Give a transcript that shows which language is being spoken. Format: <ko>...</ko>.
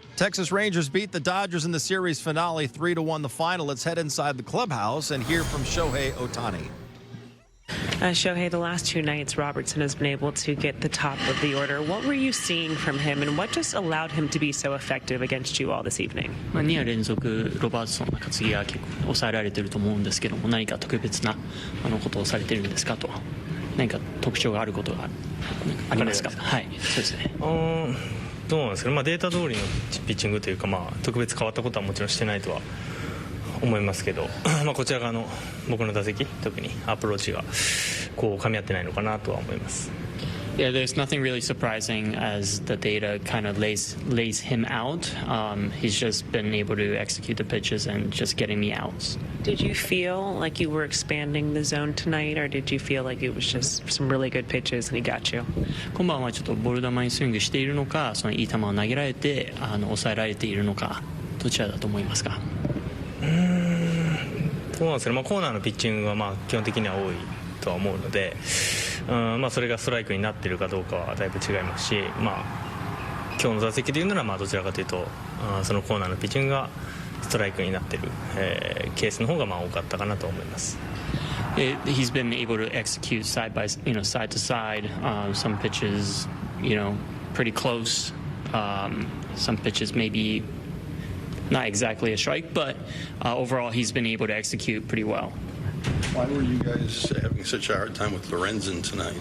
<en>Texas Rangers beat the Dodgers in the series finale 3-1 the final. Let's head inside the clubhouse and hear from Shohei Ohtani. Shohei, the last two nights, Robertson has been able to get the top of the order. What were you seeing from him, and what just allowed him to be so effective against you all this evening?</en> <ja>2夜連続ロバーツソンの担ぎは結構抑えられていると思うんですけども、何か特別なことをされているんですかと、何か特徴があることがありますか？はい、そうですね。どうなんですかね、データ通りのピッチングというか、特別変わったことはもちろんしてないとは思いますけど、こちら側の僕の打席、特にアプローチが噛み合ってないのかなとは思います。</ja> <en>Yeah, there's nothing really surprising as the data kind of lays him out. He's just been able to execute the pitches and just getting me outs. Did you feel like you were expanding the zone tonight, or did you feel like it was just some really good pitches and he got you?</en> <ja>今晩はちょっとボール球にスイングしているのか、そのいい球を投げられて抑えられているのか、どちらだと思いますか？そうなんですけど、コーナーのピッチングは基本的には多いとは思うので、それがストライクになっているかどうかはだいぶ違いますし、今日の打席でいうならどちらかというとそのコーナーのピッチングがストライクになっている、ケースの方が多かったかなと思います。</ja> <en>He's been able to execute side to side. Some pitches, pretty close. Some pitches maybe not exactly a strike, but overall he's been able to execute pretty well. Why were you guys having such a hard time with Lorenzen tonight?</en>